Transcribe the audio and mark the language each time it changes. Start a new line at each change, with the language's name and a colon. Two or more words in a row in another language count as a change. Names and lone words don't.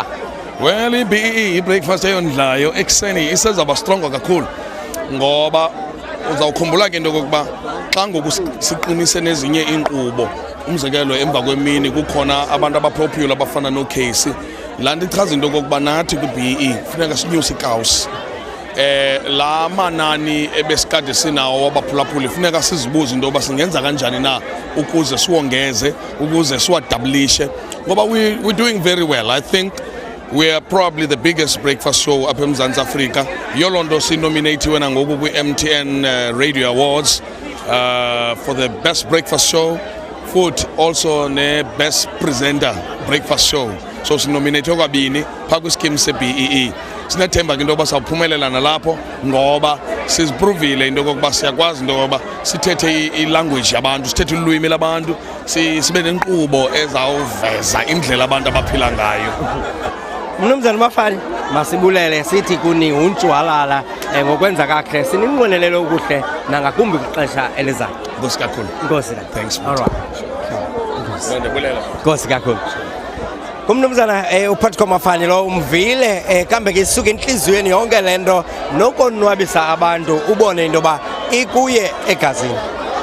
Xhosa: well i-BEE i-breakfast eyondlayo ekuseni isezaba strongo kakhulu ngoba uzawukhumbula ke into kokuba xa ngoku siqinise nezinye iinkqubo umzekelo emva kwemini kukhona abantu abapopular abafana noCasey laa nto ichaza into kokuba nathi kwi-BEE funeka sinyuse ikawusi la manani ebesikade sinawo wabaphulaphuli funeka sizibuze into yoba singenza kanjani na ukuze siwongeze ukuze siwadablishe ngoba
English: we're doing very well. I think we are probably the biggest breakfast show
Xhosa: apha eMzantsi Afrika yiyo loo nto sinominathiwe nangoku kwi-MTN Radio Awards
English: for the best breakfast show
Xhosa: futhi also ne-
English: best presenter breakfast show
Xhosa: so sinominathiwe kwabini phaa kwiskimu se-BEE sinethemba ke into yoba sawuphumelela nalapho ngoba sizipruvile into yokokuba siyakwazi into yokokuba sithethe ilanguage yabantu sithethe ulwimi labantu sibe nenkqubo ezawuveza indlela abantu abaphila ngayo Mnumzana Mafani masibulele sithi kuni untshwalala ngokwenza kakhe sininqwenelele ukuhle nangakumbi kwixesha elizayo Nkosi kakhulu Nkosi
English: thanks all right
Xhosa: ndibulela Nkosi kakhulu Kumnumzana uPatco Kamafani lo umvile kambe ke isuke enhliziyweni yonke lento nokonwabisa abantu ubone into ba ikuye egazini